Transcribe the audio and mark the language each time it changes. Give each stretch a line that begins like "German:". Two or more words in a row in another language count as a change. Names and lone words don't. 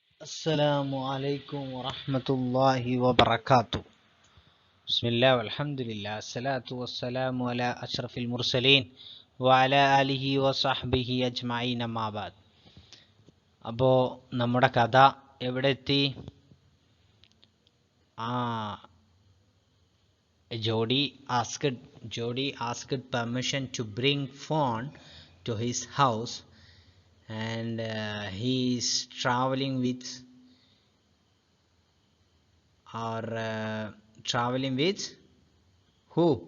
Arabic: السلام عليكم ورحمة الله وبركاته. بسم الله والحمد لله الصلاة والسلام على أشرف المرسلين وعلى آله وصحبه أجمعين ما بعد.
Malayalam: അപ്പോൾ നമ്മുടെ കഥ എവിടെ എത്തി?
English: Jody asked permission to bring Fawn to his house, and he is traveling with who?